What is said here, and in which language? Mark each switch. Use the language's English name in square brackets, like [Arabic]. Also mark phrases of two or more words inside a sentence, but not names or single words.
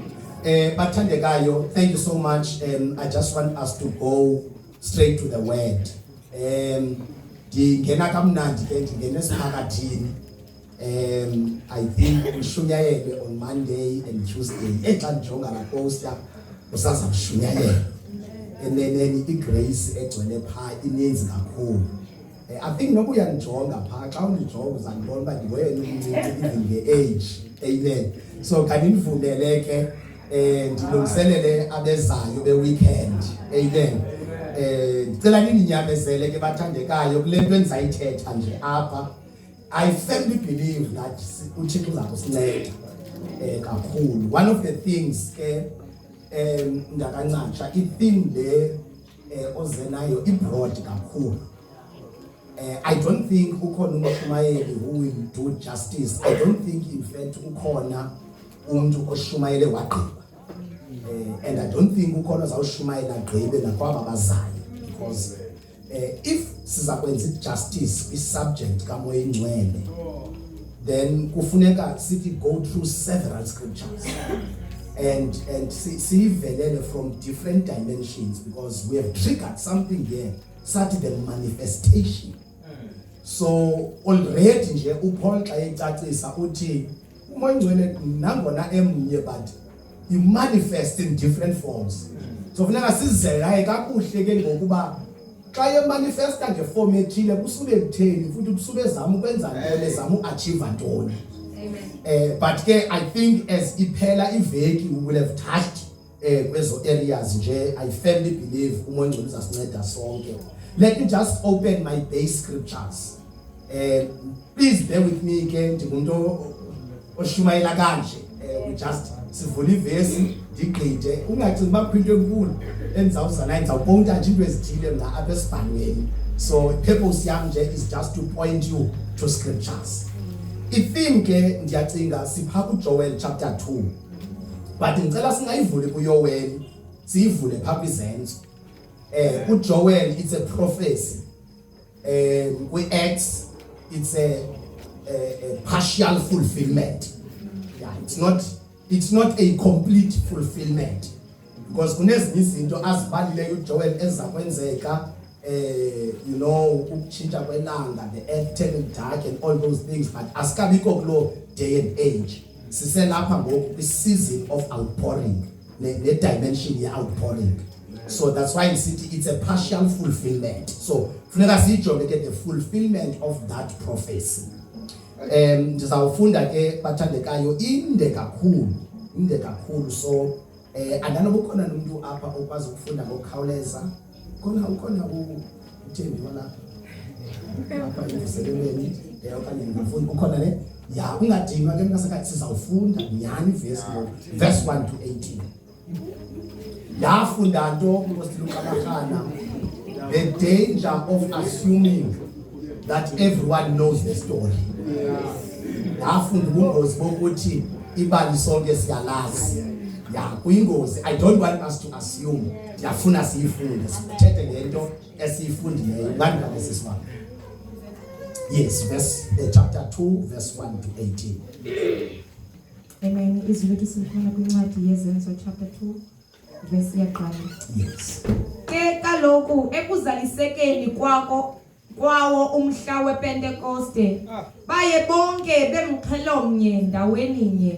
[English] Bathandekayo, thank you so much. I just want us to go straight to the word. [Xhosa] Ndingena kamnandi ke ndingena esiphakathini. [English] I think [Xhosa] ushunyayele [English] on Monday and Tuesday. [Xhosa] Xa ndijonga la poster usaza kushunyayela. [English] And then [Xhosa] igrace egcwele phaa ininzi kakhulu. [English] I think [Xhosa] noba uyandijonga phaa xa undijonga uzandibona uba ndiwena umncinci even nge-age. Amen. So kanindivumele ke ndilungiselele abezayo be-weekend. Amen. Ndicela nindinyamezele ke bathandekayo kule nto endizayithetha nje apha. [English] I firmly believe that [Xhosa] uThixo uza kusinceda kakhulu. [English] One of the things [Xhosa] ke ndakancatsha i-theme le ozenayo i-broad kakhulu. [English] I don't think [Xhosa] ukhona umushumayeli [English] who will do justice. I don't think in fact [Xhosa] ukhona umuntu oshumayele wagqiba. [English] And I don't think [Xhosa] ukhona uzawushumayela agqibe nakwaba bazayo [English] because if [Xhosa] siza kwenza justice kwi-subject kaMoya Ingcwele [English] then [Xhosa] kufuneka sithi [English] go through several scriptures and sivelele from different dimensions because we have triggered something here, such the manifestation. So already [Xhosa] nje uPaul xa ecacisa uthi uMoya Ingcwele nangona emnye [English] but you manifest in different forms. [Xhosa] So funeka sizele kakuhle ke ngokuba xa yemanifesta ngeform ethile kusube kutheni futhi kusube zama ukwenza ntoni zama uachieve ntoni. [English] Amen. But ke I think as [Xhosa] iphela iveki [English] we will have touched [Xhosa] kwezo areas nje. [English] I firmly believe [Xhosa] uMoya Ingcwele uzasinceda sonke. [English] Let me just open my base scriptures. Please bear with me [Xhosa] ke ndingumuntu oshumayela kanje. [English] We just [Xhosa] sivula ivesi ndigqide ungacingi baphinte enkulu endizawuzana ndizawuponta nje into ezithile mna apha esibhalweni. [English] So purpose [Xhosa] yam nje [English] is just to point you to scriptures. [Xhosa] I-theme ke ndiyacinga sipha kuJoel chapter 2 but ngicela singayivuli kuYoel siyivule phaa kwizenzo. [English] UJoel it's a prophecy. Kwi-Acts it's a partial fulfillment. Yeah, it's not a complete fulfillment because [Xhosa] kunezinye izinto azibalileyo uJoel ezakwenzeka [English] you know [Xhosa] ukutshintsha kwelanga, [English] the earth turning dark and all those things, but [Xhosa] asikabikho kulo [English] day and age. [Xhosa] Siselapha ngoku kwi-season [English] of outpouring [Xhosa] ne-dimension ye-outpouring. [English] So that's why in city it's a partial fulfillment. So [Xhosa] funeka sijonge ke [English] the fulfillment of that prophecy. [Xhosa] Ndizawufunda ke bathandekayo inde kakhulu so andanoba ukhona nomuntu apha okwazi ukufunda ngokukhawuleza. Ukhona uThembi wala apha emvuselelweni okanye ngifunda ukhona ne ya ungadinwa ke mnasaka sizawufunda nyani [English] verse 1 to 18. [Xhosa] Ndafunda nto Lukabakhana, [English] the danger of assuming that everyone knows the story. [Xhosa] Ndafunda ubungozi bokuthi ibali sonke siyalazi. Yeah, kuyingozi. [English] I don't want us to assume. [Xhosa] Ndiyafuna siyifunde, sithethe ngento esiyifundileyo. Ngani kabesiswa? [English] Yes, chapter 2 verse 1 to 18. [Xhosa] Amen. Izwi lethu silifuna kwincwadi yezenzo chapter 2 verse yaqala. [English] Yes. [Xhosa] Ke kaloku ekuzalisekeni kwawo umhla wePentekoste baye bonke bemxhelomnye ndaweninye.